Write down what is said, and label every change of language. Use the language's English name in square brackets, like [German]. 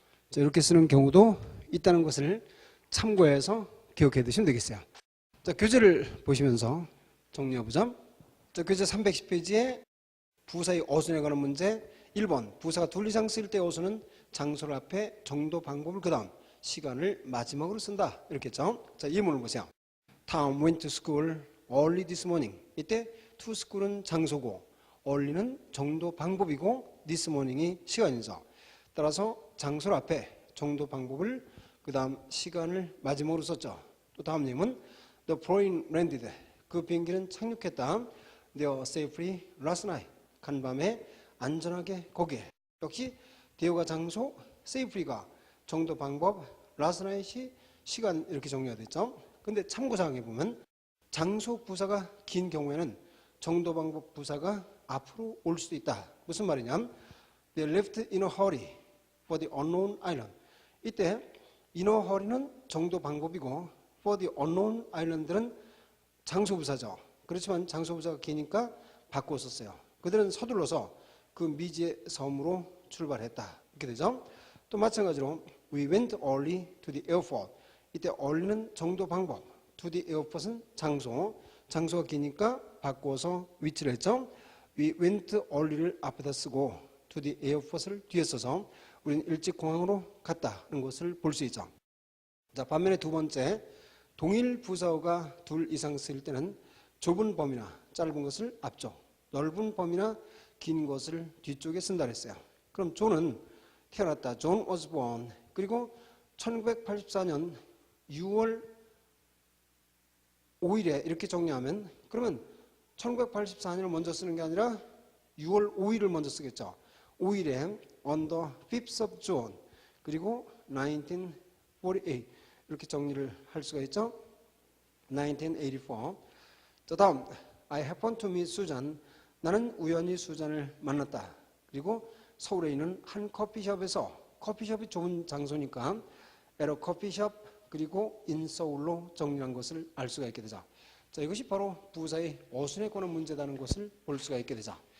[Korean] 자, 이렇게 쓰는 경우도 있다는 것을 참고해서 기억해 두시면 되겠어요. 자, 교재를 보시면서 정리해보자. 자, 교재 310페이지에 부사의 어순에 관한 문제 1번, 부사가 둘 이상 쓸 때 어순은 장소를 앞에, 정도, 방법을 그 다음, 시간을 마지막으로 쓴다. 이렇게 했죠. 자, 이 문을 보세요. [English] Tom went to school early this morning. [Korean] 이때 to school 은 장소고 early는 정도, 방법이고 this morning 이 시간이죠. 따라서 장소를 앞에, 정도, 방법을 그 다음 시간을 마지막으로 썼죠. [English] 또 다음 님은 [Korean] The plane landed. 그 비행기는 착륙했다. [English] There safely last night. [Korean] 간밤에 안전하게 거기에. 역시 대우가 장소, safely가 정도, 방법, last night 이 시간, 이렇게 정리가 됐죠. 근데 참고사항에 보면 장소 부사가 긴 경우에는 정도, 방법 부사가 앞으로 올 수도 있다. 무슨 말이냐? [English] They left in a hurry for the unknown island. [Korean] 이때 in a hurry는 정도, 방법이고 for the unknown island는 장소 부사죠. 그렇지만 장소 부사가 기니까 바꿔 썼어요. 그들은 서둘러서 그 미지의 섬으로 출발했다. 이렇게 되죠. [English] 또 마찬가지로 We went early to the airport. [Korean] 이때 early는 정도, 방법, to the airport 은 장소, 장소가 기니까 바꿔서 위치를 했죠. We went early 를 앞에다 쓰고 to the airport 을 뒤에 써서 우리는 일찍 공항으로 갔다는 것을 볼 수 있죠. 자, 반면에 두 번째, 동일 부사어가 둘 이상 쓸 때는 좁은 범위나 짧은 것을 앞쪽, 넓은 범위나 긴 것을 뒤쪽에 쓴다 그랬어요. 그럼 존은 태어났다. John was born. 그리고 1984년 6월 5일에 이렇게 정리하면, 그러면 1984년을 먼저 쓰는 게 아니라 6월 5일을 먼저 쓰겠죠. 5일에 on the 5th of June 그리고 1948 이렇게 정리를 할 수가 있죠. [English] 1984. 자, 다음 I happened to meet Susan. [Korean] 나는 우연히 수잔을 만났다. 그리고 서울에 있는 한 커피숍에서, 커피숍이 좋은 장소니까 at a coffee shop 그리고 in Seoul 로 정리한 것을 알 수가 있게 되죠. 자, 이것이 바로 부사의 어순에 관한 문제라는 것을 볼 수가 있게 되죠.